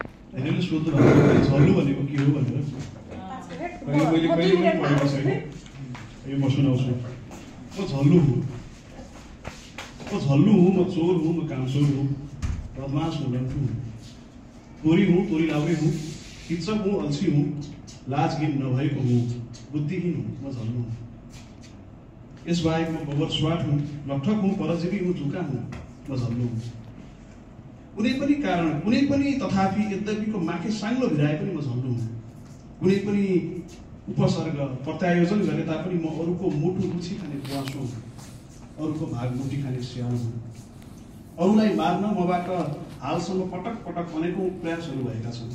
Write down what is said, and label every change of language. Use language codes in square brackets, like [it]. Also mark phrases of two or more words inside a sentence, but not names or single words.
[ne] धेरैले सोध्नु भएको झल्लु भनेको के हो भनेर मैले कहिले पनि पढेको छैन। यो म सुनाउँछु। म झल्लु हुँ, म चोर हुँ, म कामचोर हुँ, बदमाश हुँ, लन्ठु हुँ, तोरी हूँ, तोरी लाउरे हूँ, किच्चक हूँ, अल्छी हूँ, लाजगिन नभएको हूँ, बुद्धिहीन हूँ, म झल्लु हूँ। यसबाहेक म गोबर स्वाट हूँ, लठक हूँ, परजीवी हूँ, झुका हूँ, म झल्लु हूँ। कुनै पनि कारण, कुनै पनि तथापि यद्यपिको माथि साङ्लो भिराए पनि म झल्लु हूँ। कुनै पनि उपसर्ग प्रत्यायोजन गरे तापनि म अरूको मुटु रुचि खाने बुवासो हुँ, अरूको भागमुटी खाने स्यानो हुँ। अरूलाई मार्न मबाट हालसम्म पटक पटक अनेकौं प्रयासहरू भएका छन्।